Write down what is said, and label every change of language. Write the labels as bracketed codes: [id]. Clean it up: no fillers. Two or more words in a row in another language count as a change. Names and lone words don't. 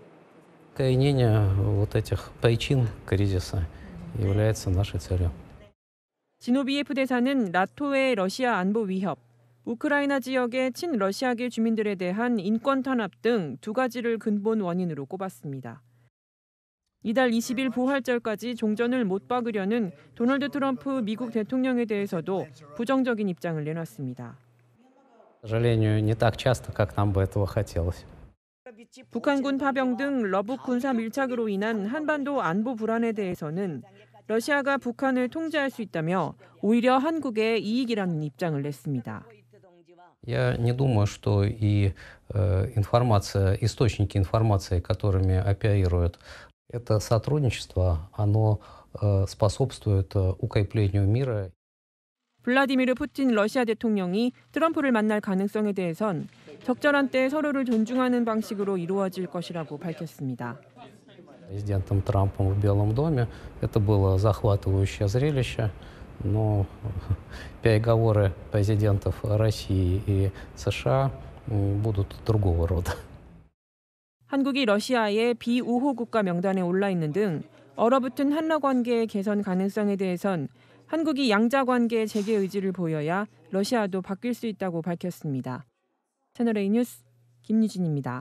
[ko] 지노비예프 대사는 나토의 러시아 안보 위협, 우크라이나 지역의 친러시아계 주민들에 대한 인권 탄압 등 두 가지를 근본 원인으로 꼽았습니다. 이달 20일 부활절까지 종전을 못 박으려는 도널드 트럼프 미국 대통령에 대해서도 부정적인 입장을 내놨습니다. [ru] К сожалению, не так часто, как нам бы этого хотелось. [ko] 북한군 파병 등 러북 군사 밀착으로 인한 한반도 안보 불안에 대해서는 러시아가 북한을 통제할 수 있다며 오히려 한국의 이익이라는 입장을 냈습니다. [ru] Я не думаю, что и информация, источники информации, которыми оперируют это сотрудничество, оно способствует укреплению мира. [ko] 블라디미르 푸틴 러시아 대통령이 트럼프를 만날 가능성에 대해선 적절한 때 서로를 존중하는 방식으로 이루어질 것이라고 밝혔습니다. [ru] Президентом Трампом в Белом доме это было захватывающее зрелище, но переговоры президентов России и США будут другого рода. [ko] 한국이 러시아의 비우호 국가 명단에 올라 있는 등 얼어붙은 한러 관계의 개선 가능성에 대해선 한국이 양자 관계 재개 의지를 보여야 러시아도 바뀔 수 있다고 밝혔습니다. 채널A 뉴스 김유진입니다.